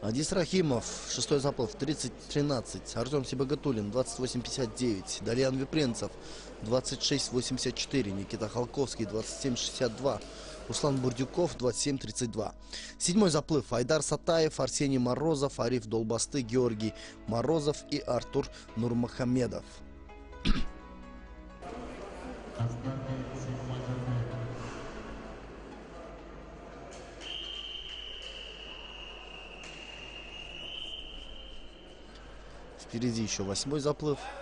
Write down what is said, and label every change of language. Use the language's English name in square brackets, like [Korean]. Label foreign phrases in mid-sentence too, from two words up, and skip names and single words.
[Russian] Адис Рахимов, шестой заплыв, 30-13. Артем Сибагатуллин, 28-59. Дарьян Випренцев, 26-84. Никита Халковский, 27-62. Руслан Бурдюков, 27-32. Седьмой заплыв. Айдар Сатаев, Арсений Морозов, Ариф Долбасты, Георгий Морозов и Артур Нурмухамедов. Впереди еще восьмой заплыв.